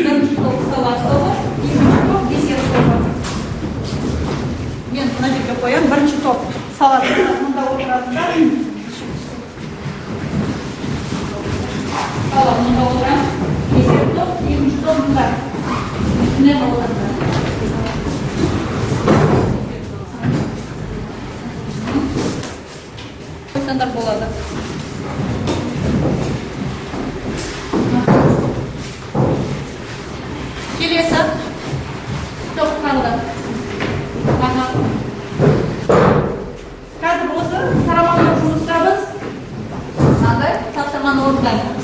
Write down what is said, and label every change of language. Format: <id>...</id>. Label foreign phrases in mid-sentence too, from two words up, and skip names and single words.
<kk>Бірінші топ салат тобы, екінші топ десерт тобы. Мен мына жерге қоямын. Бірінші топ салат мұнда отыратындар. Салат мұнда отырамыз. Десерт топ, екінші топ мұнда.</kk> <tr>Ne oldu?</tr> <kk>Standart болады. Келесі топ қалды. Қазір осы сарамандық жұмыстарымыз мынандай тапсырманы орындаймыз.</kk>